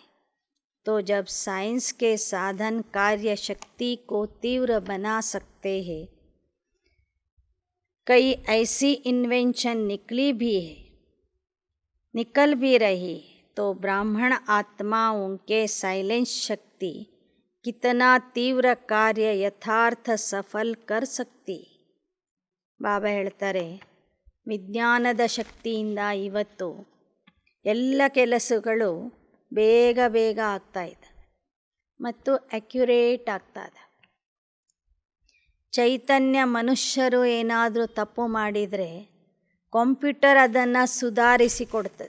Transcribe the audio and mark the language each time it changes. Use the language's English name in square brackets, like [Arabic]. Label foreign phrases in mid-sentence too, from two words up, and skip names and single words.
[Hindi] तो जब साइंस के साधन कार्य शक्ति को तीव्र बना सकते हैं, कई ऐसी इन्वेंशन निकल भी रही, तो ब्राह्मण आत्माओं के साइलेंस शक्ति कितना तीव्र कार्य यथार्थ सफल कर सकती. [Kannada] ಬಾಬಾ ಹೇಳ್ತಾರೆ, ವಿಜ್ಞಾನದ ಶಕ್ತಿಯಿಂದ ಇವತ್ತು ಎಲ್ಲ ಕೆಲಸಗಳು ಬೇಗ ಬೇಗ ಆಗ್ತಾ ಇದೆ ಮತ್ತು ಅಕ್ಯುರೇಟ್ ಆಗ್ತಾ ಇದೆ. ಚೈತನ್ಯ ಮನುಷ್ಯರು ಏನಾದರೂ ತಪ್ಪು ಮಾಡಿದರೆ ಕಂಪ್ಯೂಟರ್ ಅದನ್ನು ಸುಧಾರಿಸಿ ಕೊಡ್ತದೆ.